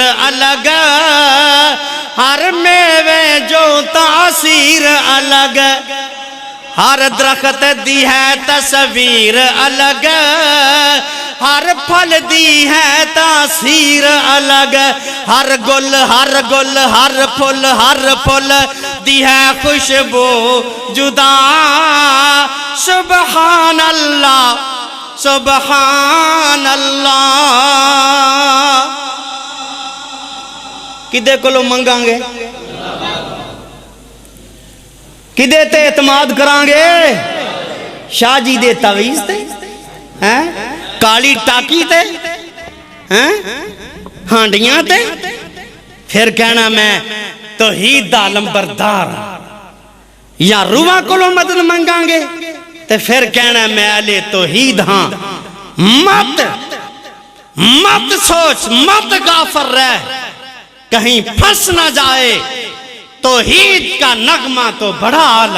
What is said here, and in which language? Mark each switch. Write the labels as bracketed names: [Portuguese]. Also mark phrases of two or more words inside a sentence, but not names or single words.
[Punjabi] الگ، ہر میوے جو تاثیر الگ، ہر درخت دی ہے تصویر الگ، ہر پھل دی ہے تاثیر الگ، ہر گل ہر پھل دی ہے خوشبو جدا [Arabic] سبحان اللہ سبحان اللہ۔ [Punjabi] کدے کولوں منگاں گے؟ کدے تے اعتماد کران گے؟ شاہ جی دے تعویذ تے؟ کالی ٹاکی تے؟ ہانڈیاں تے؟ پھر کہنا میں توحید دا علمبردار یا روحاں کولوں مدد منگاں گے تے پھر کہنا میں اہل توحید ہاں۔ [Urdu] مت سوچ، مت غافر رہ، کہیں پھنس نہ جائے، توحید کا نغمہ تو بڑا اعلیٰ۔